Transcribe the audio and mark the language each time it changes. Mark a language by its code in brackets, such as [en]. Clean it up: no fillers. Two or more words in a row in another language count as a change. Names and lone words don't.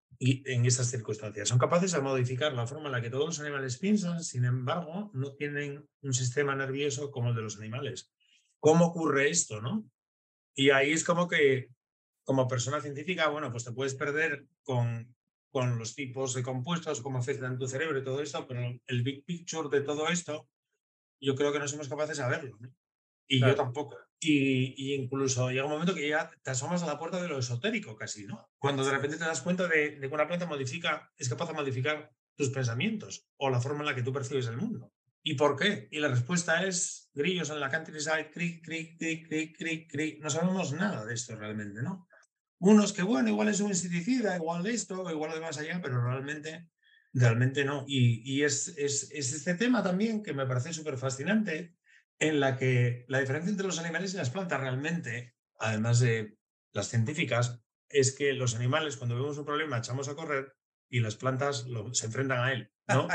[es] Y en esas circunstancias son capaces de modificar la forma en la que todos los animales piensan, sin embargo, no tienen un sistema nervioso como el de los animales. ¿Cómo ocurre esto, no? Y ahí es como que, como persona científica, bueno, pues te puedes perder con los tipos de compuestos, cómo afectan tu cerebro y todo esto, pero el [en] big picture [es] de todo esto, yo creo que no somos capaces de verlo, ¿no? Y yo Claro. tampoco. Y incluso llega un momento que ya te asomas a la puerta de lo esotérico casi, ¿no? Cuando de repente te das cuenta de que una planta es capaz de modificar tus pensamientos o la forma en la que tú percibes el mundo. ¿Y por qué? Y la respuesta es grillos en la countryside, cric, cric, cric, cric, cric, cric. No sabemos nada de esto realmente, ¿no? Unos que, bueno, igual es un insecticida, igual esto, igual de más allá, pero realmente no. Y es este tema también que me parece súper fascinante, en la que la diferencia entre los animales y las plantas realmente, además de las científicas, es que los animales cuando vemos un problema echamos a correr y las plantas se enfrentan a él, ¿no?